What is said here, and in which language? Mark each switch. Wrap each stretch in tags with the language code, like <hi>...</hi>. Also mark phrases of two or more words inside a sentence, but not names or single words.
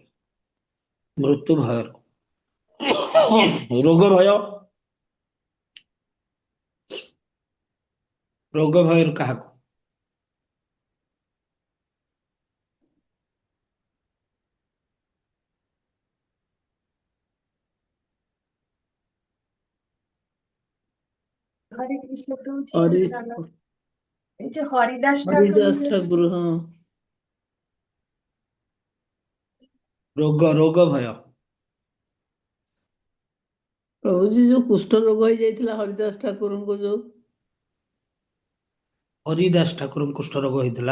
<or>ମୃତ୍ୟୁ ଭୟରୁ, ରୋଗ ଭୟରୁ କାହାକୁ?</or> <hi>हरे कृष्ण प्रभु हरि</hi> <or>जी ଏ ଯୋଉ ହରିଦାସ ହରିଦାସ ଠାକୁର ଠାକୁର, ହଁ। ରୋଗ ଭୟ। ପ୍ରଭୁଜୀ ଯୋଉ କୁଷ୍ଠ ରୋଗ ହେଇଯାଇଥିଲା ହରିଦାସ ଠାକୁରଙ୍କୁ, ଯୋଉ ହରିଦାସ ଠାକୁରଙ୍କୁ କୁଷ୍ଠ ରୋଗ ହେଇଥିଲା,</or>